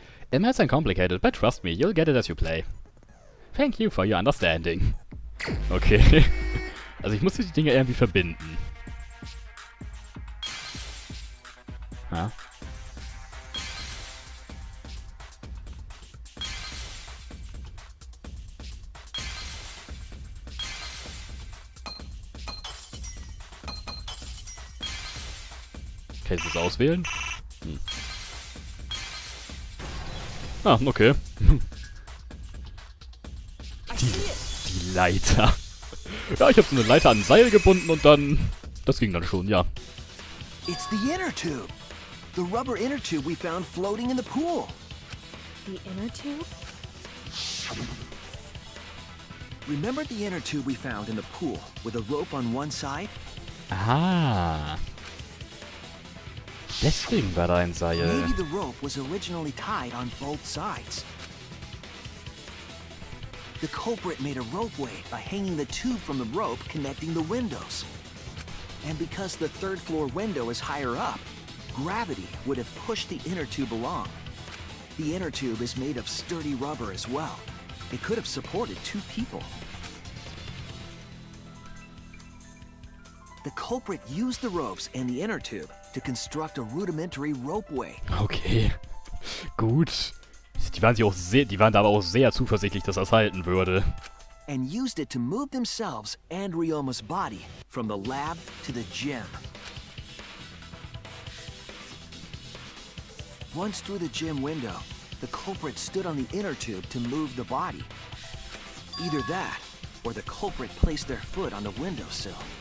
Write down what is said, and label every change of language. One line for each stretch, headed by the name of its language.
English: It might sound complicated, but trust me, you'll get it as you play. Thank you for your understanding. Okay.
German: Also ich muss die Dinge irgendwie verbinden. Ha? Kann ich das auswählen? Hm. Ah, okay. Die Leiter. Ja, ich habe so eine Leiter an ein Seil gebunden und dann... Das ging dann schon, ja.
English: It's the inner tube. The rubber inner tube we found floating in the pool. The inner tube? Remember the inner tube we found in the pool with a rope on one side? Ah.
German: Deswegen war da ein Seil.
English: Maybe the rope was originally tied on both sides. The culprit made a ropeway by hanging the tube from the rope connecting the windows. And because the third floor window is higher up, gravity would have pushed the inner tube along. The inner tube is made of sturdy rubber as well. It could have supported 2 people. The culprit used the ropes and the inner tube to construct a rudimentary ropeway.
German: Okay, gut. Die waren da aber auch sehr zuversichtlich, dass das halten würde.
English: And used it to move themselves and Ryoma's body from the lab to the gym. Once through the gym window, the culprit stood on the inner tube to move the body. Either that, or the culprit placed their foot on the windowsill.